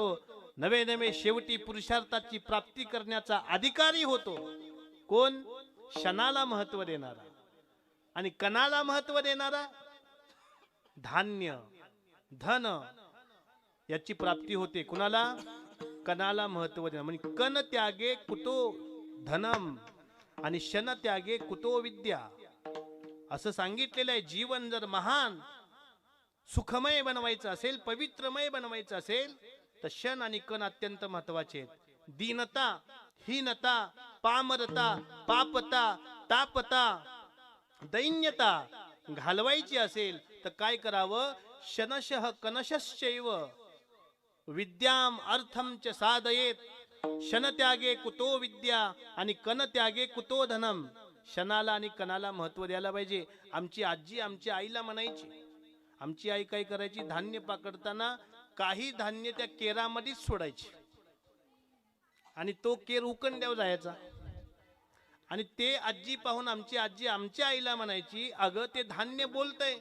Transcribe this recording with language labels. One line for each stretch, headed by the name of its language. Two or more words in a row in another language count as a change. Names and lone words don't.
Marathi: नवे नवे शेवटी पुरुषार्थाची प्राप्ती करण्याचा अधिकारी होतो. कोण? क्षणाला महत्व देणारा. आणि कणाला महत्व देणारा धान्य धन याची प्राप्ती होते. कुणाला? कणाला महत्व देणार. म्हणजे
Sanskrit: कण त्यागे कुतो धनम
Marathi: आणि
Sanskrit: शन त्यागे कुतो विद्या
Marathi: असं सांगितलेलं आहे. जीवन जर महान सुखमय बनवायचं असेल, पवित्रमय बनवायचं असेल तर क्षण आणि कण अत्यंत महत्वाचे आहेत. दीनता, हीनता, पामरता, पापता, तापता, दैन्यता घालवायची असेल तर काय करावं?
Sanskrit: शनशः कनशश्चैव विद्याम अर्थम च साधयेत. शन त्यागे कुतो विद्या आणि कण त्यागे कुतो धनम.
Marathi: क्षणाला आणि कणाला महत्व द्यायला पाहिजे. आमची आजी आमच्या आईला म्हणायची. आमची आई काय करायची? धान्य पाकडताना काही धान्य त्या केरामध्येच सोडायची आणि तो केर उकंड्यावर जायचा. आणि ते आजी पाहून आमची आजी आमच्या आईला म्हणायची, अगं ते धान्य बोलतय.